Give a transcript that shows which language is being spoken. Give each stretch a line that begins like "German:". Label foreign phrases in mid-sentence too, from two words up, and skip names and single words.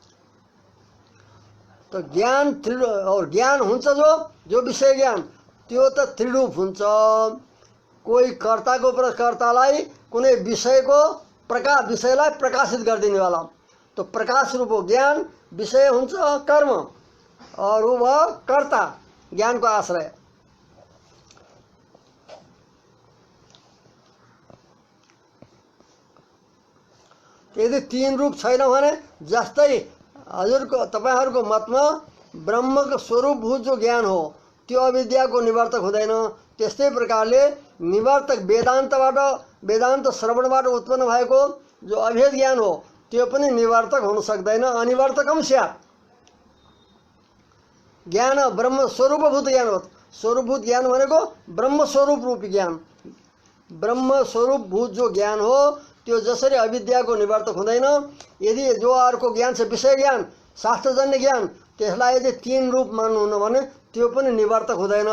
Nepali: तो ज्ञान और ज्ञान हुन्छ जो विषय ज्ञान त्यो त त्रिरूप हुन्छ। कोही कर्ताको कर्तालाई कुनै विषयको विषयलाई प्रकाशित गरिदिनेवाला, तो प्रकाश रूप हो ज्ञान, विषय हुन्छ कर्म
Hindi: और वह
Nepali: कर्ता ज्ञानको आश्रय। यदि तीन रूप छैन भने जस्तै हजुरको तपाईहरुको मतमा ब्रह्मको स्वरूपभूत जो ज्ञान हो त्यो अविद्याको निवर्तक हुँदैन, त्यस्तै प्रकारले निवर्तक वेदान्त श्रवणबाट उत्पन्न भएको जो अभेद ज्ञान हो त्यो पनि निवर्तक हुन सक्दैन,
Sanskrit: अनिवर्तकम स्यात्।
Nepali: ज्ञान ब्रह्म स्वरूपभूत ज्ञान हो, स्वरूपभूत ज्ञान भनेको ब्रह्म स्वरूप रूपी ज्ञान, ब्रह्म स्वरूपभूत जो ज्ञान हो त्यो जसरी अविद्याको निवर्तक हुँदैन, यदि जो अर्को ज्ञान छ विषय ज्ञान शास्त्रजन्य ज्ञान त्यसलाई यदि तीन रूप मान्नुहुन्न भने त्यो पनि निवर्तक हुँदैन।